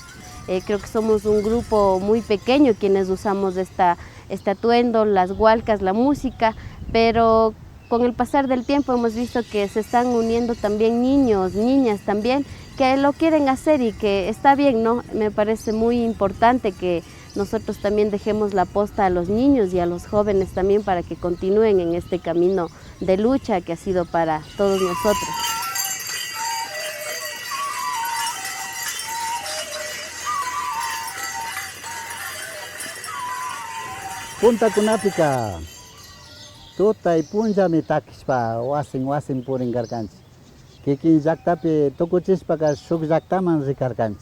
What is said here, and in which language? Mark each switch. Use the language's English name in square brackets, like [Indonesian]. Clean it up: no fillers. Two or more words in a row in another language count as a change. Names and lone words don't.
[Spanish] Creo que somos un grupo muy pequeño quienes usamos este atuendo, las hualcas, la música, pero con el pasar del tiempo hemos visto que se están uniendo también niños, niñas también, que lo quieren hacer y que está bien, ¿no? Me parece muy importante que nosotros también dejemos la posta a los niños y a los jóvenes también para que continúen en este camino de lucha que ha sido para todos nosotros. [Quechua] Punta Kunapika, tutay punjami takispa wasin purin karkanchi. Kikin llaktapi tukuchispaka shuk llaktaman rikarkanchi.